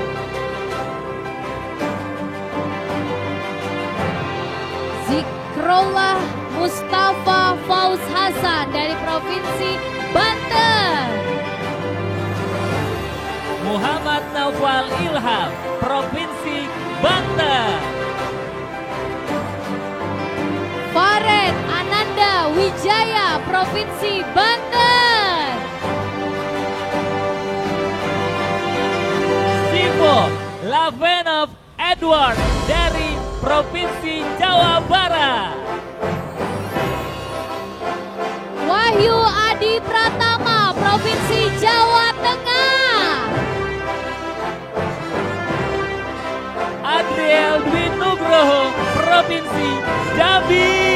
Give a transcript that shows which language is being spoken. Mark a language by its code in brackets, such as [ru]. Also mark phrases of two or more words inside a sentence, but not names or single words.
[id] Zikrullah Mustafa Fauz Hasan dari Provinsi Banten. Muhammad Naufal Ilham, Provinsi Banten. Faret Ananda Wijaya, Provinsi Banten. Sivo Lavenov Edward dari Provinsi Jawa Barat. Wahyu Adi Pratama, Provinsi Jawa Tengah. Adriel Dwi Nugroho, Provinsi Jambi.